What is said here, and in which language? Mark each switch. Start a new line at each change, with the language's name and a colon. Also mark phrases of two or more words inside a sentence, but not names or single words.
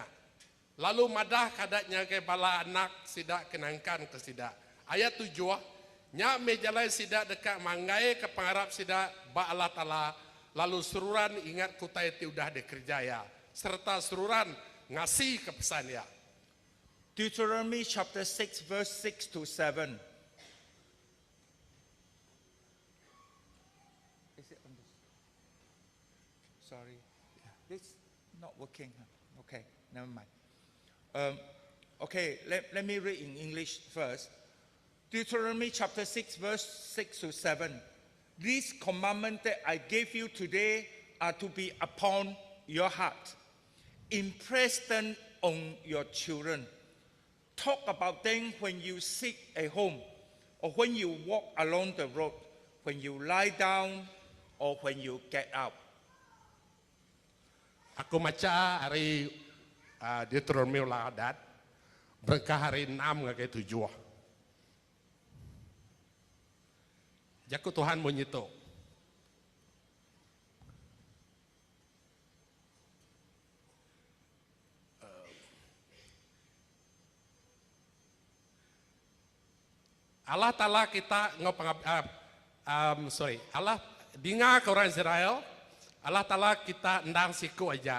Iban: Lalu madah kadatnya ke bala anak sida kenangkan ke sida. Ayat 7, nya mejalai sida dekat manggai ke pengarap sida ba Allah Ta'ala. Lalu seruran ingat kutai ti udah dikerjaya. Serta seruran ngasih ke pesan ya.
English: Deuteronomy chapter 6, verse 6 to 7. Is it on this? Sorry. This is not working. Huh? Okay, never mind. Okay, let me read in English first. Deuteronomy chapter 6, verse 6 to 7. These commandments that I gave you today are to be upon your heart. Impress them on your children. Talk about them when you seek a home, or when you walk along the road, when you lie down, or when you get up.
Iban: Aku baca hari Deuteronomy Ladat, berkah hari 6 ngagai 7. Jaku Tuhan menyito. Allah Ta'ala kita Allah dengar ke orang Israel, Allah Ta'ala kita endang siku aja.